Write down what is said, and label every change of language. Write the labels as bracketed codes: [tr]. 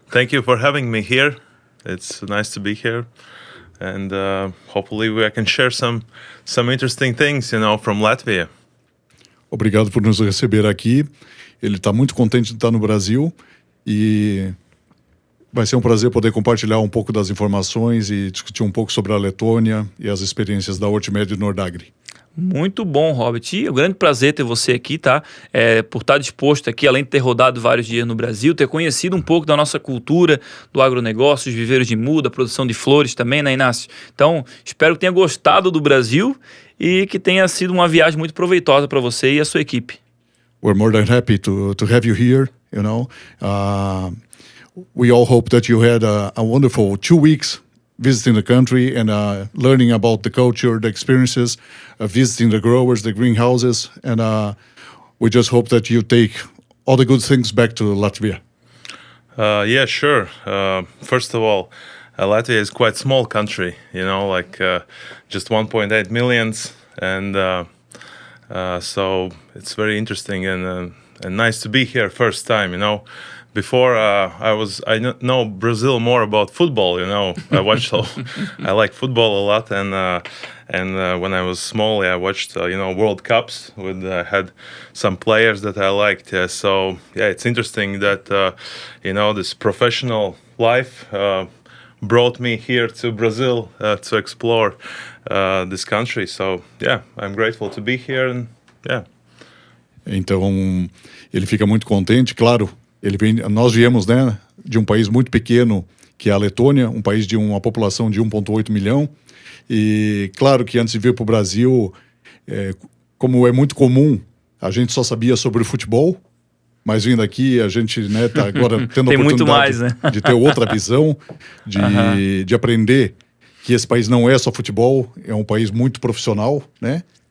[en] Thank you for having me here. It's nice to be here, and hopefully I can share some interesting things, from Latvia. [pt] Obrigado por nos receber aqui. Ele está muito contente de estar no Brasil e vai ser um prazer poder compartilhar um pouco das informações e discutir um pouco sobre a Letônia e as experiências da Hortimed e Nordagri. Muito bom, Robert. E é um grande prazer ter você aqui, tá? Por estar disposto aqui, além de ter rodado vários dias no Brasil, ter conhecido um pouco da nossa cultura, do agronegócio, os viveiros de muda, a produção de flores também, né, Inácio? Então, espero que tenha gostado do Brasil e que tenha sido uma viagem muito proveitosa para você e a sua equipe. [en] We're more than happy to have you here, we all hope that you had a wonderful 2 weeks visiting the country and learning about the culture, the experiences, visiting the growers, the greenhouses, and we just hope that you take all the good things back to Latvia. Yeah, sure. First of all, Latvia is quite small country, just 1.8 millions, and so it's very interesting and nice to be here first time, Before I know Brazil more about football, I watched, I like football a lot, and when I was small, I watched World Cups with had some players that I liked. So yeah, it's interesting that this professional life brought me here to Brazil to explore this country. So yeah, I'm grateful to be here, and yeah. [pt] Então ele fica muito contente, claro. Nós viemos, né, de um país muito pequeno, que é a Letônia, um país de uma população de 1,8 milhão. E claro que antes de vir para o Brasil, como é muito comum, a gente só sabia sobre o futebol, mas vindo aqui a gente está agora tendo a oportunidade de ter outra visão, de aprender que esse país não é só futebol, é um país muito profissional, né?